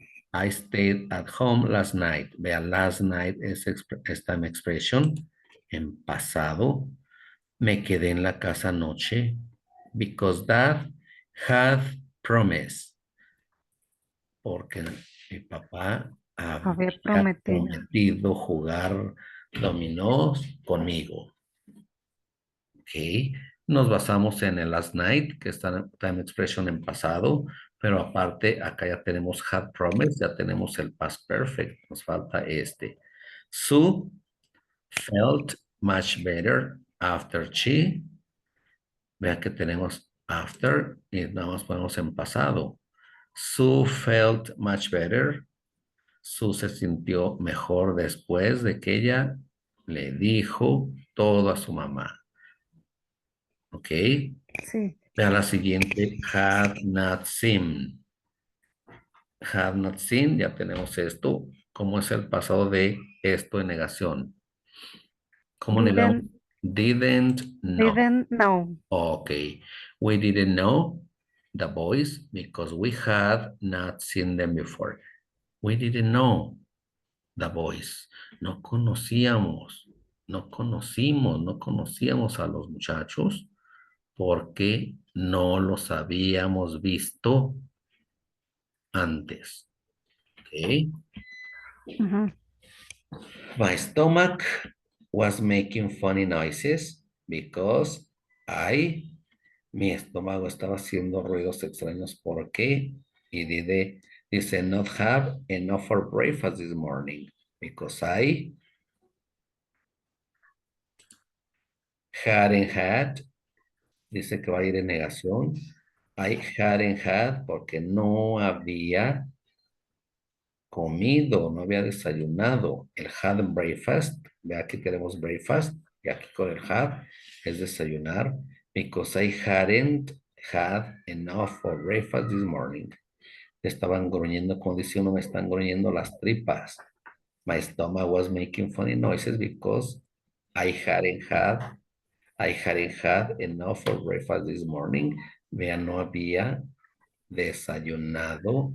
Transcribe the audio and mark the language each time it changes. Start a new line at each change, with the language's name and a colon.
English: I stayed at home last night.
Spanish: Vea, last night es esta expresión en pasado. Me quedé en la casa anoche
English: because Dad had promised.
Spanish: Porque mi papá Había había prometido. prometido jugar dominó conmigo. Ok. Nos basamos en el last night, que está en time expression en pasado, pero aparte acá ya tenemos had promised, ya tenemos el past perfect. Nos falta este.
English: Sue felt much better after she.
Spanish: Vea que tenemos after y nada más ponemos en pasado.
English: Sue felt much better.
Spanish: Sue se sintió mejor después de que ella le dijo todo a su mamá. ¿Ok? Sí. Vea la siguiente,
English: had not seen.
Spanish: Had not seen, ya tenemos esto. ¿Cómo es el pasado de esto en negación? ¿Cómo negamos?
English: Didn't Didn't know. know. Okay. We didn't know the boys because we had not seen them before. We didn't know the boys.
Spanish: No conocíamos a los muchachos porque no los habíamos visto antes. Okay. Ujú.
English: My stomach was making funny noises because
Spanish: mi estómago estaba haciendo ruidos extraños porque dice
English: not have enough for breakfast this morning because I hadn't had,
Spanish: dice que va a ir en negación.
English: I hadn't had
Spanish: porque no había comido, no había desayunado. El had breakfast, ve aquí tenemos breakfast, y aquí con el had es desayunar.
English: Because I hadn't had enough for breakfast this morning.
Spanish: Estaban gruñendo, como dice uno, me están gruñendo las tripas.
English: My stomach was making funny noises because I hadn't had enough for breakfast this morning.
Spanish: Vean, no había desayunado.